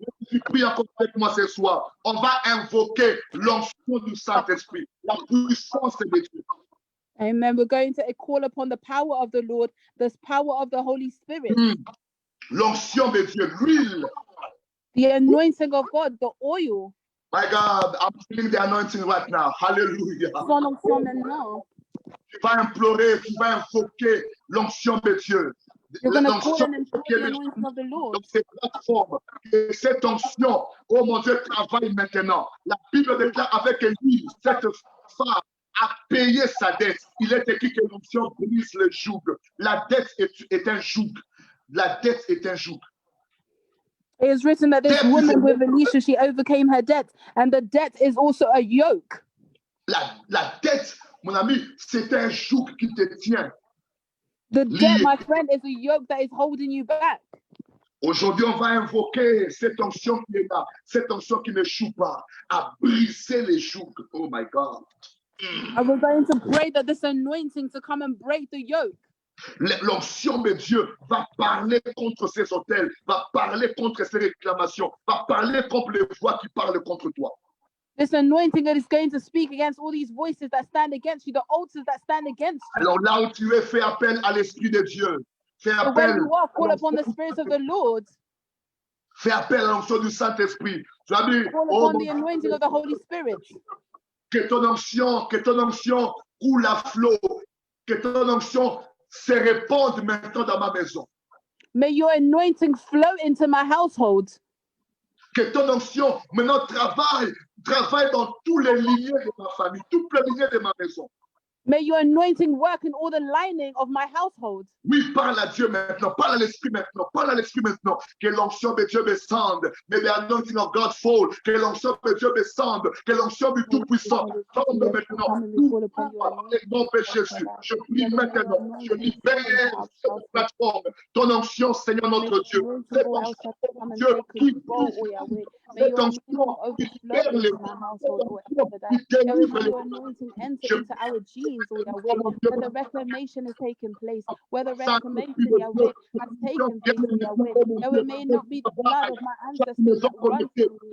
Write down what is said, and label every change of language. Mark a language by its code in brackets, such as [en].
[fr] Tu pries encore avec moi ce soir. On va invoquer l'onction du Saint-Esprit, la puissance de Dieu. Amen. [en] We're going to call upon the power of the Lord, the power of the Holy Spirit. [fr] L'onction de Dieu, l'huile. [en] The anointing of God, the oil. My God, I'm feeling the anointing right now. Hallelujah. [fr] Tu vas implorer, tu vas invoquer l'onction de Dieu. L'onction dans ces plateformes. Et cette onction, oh mon Dieu, travaille maintenant. La Bible déclare avec Élie, cette femme a payé sa dette. Il est écrit que l'onction brise le joug. La dette est un joug. La dette est un joug. [en] It is written that this woman with Elisha, she overcame her debt, and the debt is also a yoke. [fr] La dette, mon ami, c'est un joug qui te tient. [en] The debt, my friend, is a yoke that is holding you back. [fr] Aujourd'hui, on va invoquer cette onction qui est là, cette onction qui ne choue pas, à briser les jougs. [en] Oh my God. And we're going to pray that this anointing to come and break the yoke. [fr] L'onction de Dieu va parler contre ces autels, va parler contre ces réclamations, va parler contre les voix qui parlent contre toi. [en] This anointing is going to speak against all these voices that stand against you, the altars that stand against you. [fr] Alors là où tu es, fais appel à l'Esprit de Dieu. Fais appel. [en] When you are, call upon the Spirit of the Lord. [fr] Fais appel à l'onction du Saint-Esprit. Tu as dit, [en] call upon the anointing of the Holy Spirit. [fr] Que ton onction coule à flot. Que ton onction se répande maintenant dans ma maison. [en] May your anointing flow into my household. [fr] Que ton onction maintenant travaille dans tous les lignées de ma famille, toutes les lignées de ma maison. [en] May your anointing work in all the lining of my household. [fr] Oui, parle à Dieu maintenant, parle à l'Esprit maintenant, parle à l'Esprit maintenant. Que l'onction de Dieu descende, [en] may the anointing of God fall. [fr] Que l'onction de Dieu descende, que l'onction du Tout-Puissant tombe maintenant. Mon péché, Jésus, je prie maintenant, je libère cette plateforme. Ton onction, Seigneur notre Dieu, cette onction, Dieu qui [en] May into our genes, O Yahweh, where the reclamation is taking place, where the [fr] Saint-Esprit de Dieu, [en] Yahweh, has taken place, O Yahweh. Yahweh, may it not be the blood of my ancestors that runs through me, Yahweh,